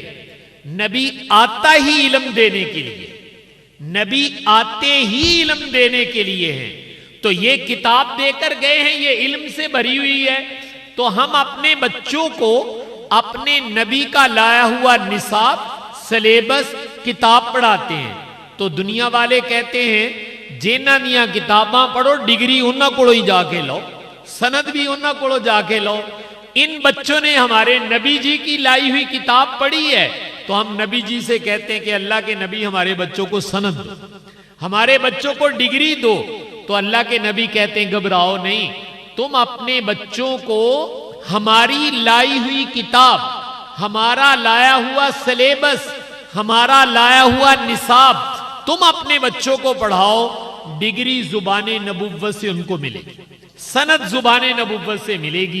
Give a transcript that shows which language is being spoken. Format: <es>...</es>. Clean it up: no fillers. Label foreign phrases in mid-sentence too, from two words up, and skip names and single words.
<ur>نبی آتا ہی علم دینے کے لیے، نبی آتے ہی علم دینے کے لیے ہیں۔ تو یہ کتاب دے کر گئے ہیں، یہ علم سے بھری ہوئی ہے۔ تو ہم اپنے بچوں کو اپنے نبی کا لایا ہوا نصاب، سلیبس، کتاب پڑھاتے ہیں۔ تو دنیا والے کہتے ہیں</ur> <pa>جنہاں دیاں کتاباں پڑھو، ڈگری انہاں کولوں ہی جا کے لو، سند بھی انہاں کولوں جا کے لو۔</pa> <ur>ان بچوں نے ہمارے نبی جی کی لائی ہوئی کتاب پڑھی ہے، تو ہم نبی جی سے کہتے ہیں کہ اللہ کے نبی ہمارے بچوں کو سند دو، ہمارے بچوں کو ڈگری دو۔ تو اللہ کے نبی کہتے ہیں گھبراؤ نہیں، تم اپنے بچوں کو ہماری لائی ہوئی کتاب، ہمارا لایا ہوا سلیبس، ہمارا لایا ہوا نصاب تم اپنے بچوں کو پڑھاؤ، ڈگری زبان نبوت سے ان کو ملے گی، سند زبان نبوت سے ملے گی۔</ur>